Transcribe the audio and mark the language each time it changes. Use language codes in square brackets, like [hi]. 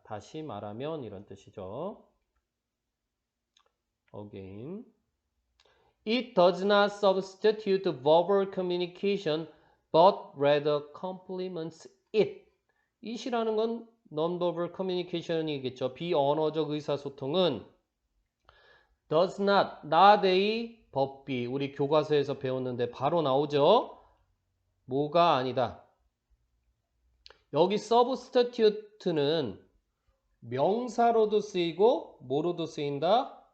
[ko] 다시 말하면 이런 뜻이죠. [en] again. It does not substitute verbal communication, but rather complements it. [ko] it이라는 건 non-verbal communication이겠죠. 비언어적 의사소통은 does not의 법비 우리 교과서에서 배웠는데 바로 나오죠. 뭐가 아니다. 여기 substitute는 명사로도 쓰이고 뭐로도 쓰인다?